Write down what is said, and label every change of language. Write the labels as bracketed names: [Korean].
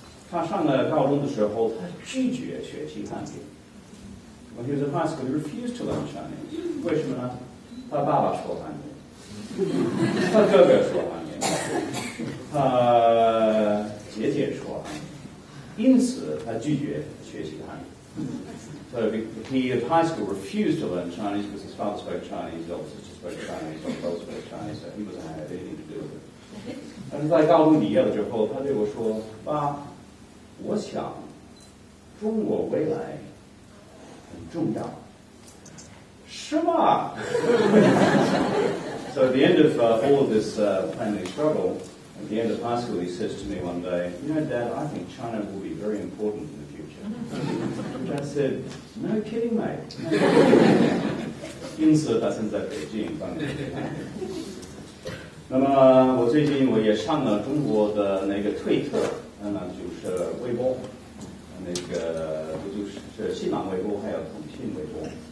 [Chinese] 他上了高中的时候，他拒绝学习汉语。 [English] When he was in high school, he refused to learn Chinese. [Chinese] 为什么呢？他爸爸说汉语，他哥哥说汉语，他姐姐说汉语，因此他拒绝学习汉语。 [English] So he at high school refused to learn Chinese because his father spoke Chinese, his older sister spoke Chinese, his brother spoke Chinese, so he wasn't having anything to do with it. [Chinese] 但是在高中毕业了之后，他对我说：“爸，我想中国未来很重要。” 是吗？ [English] So at the end of all of this family struggle, at the end of high school, he says to me one day, "You know, Dad, I think China will be very important in the future." And I said, "No kidding, mate." [Chinese] 因此，他现在北京当年。那么我最近我也上了中国的那个推特，那就是微博，那个不就是新浪微博还有腾讯微博。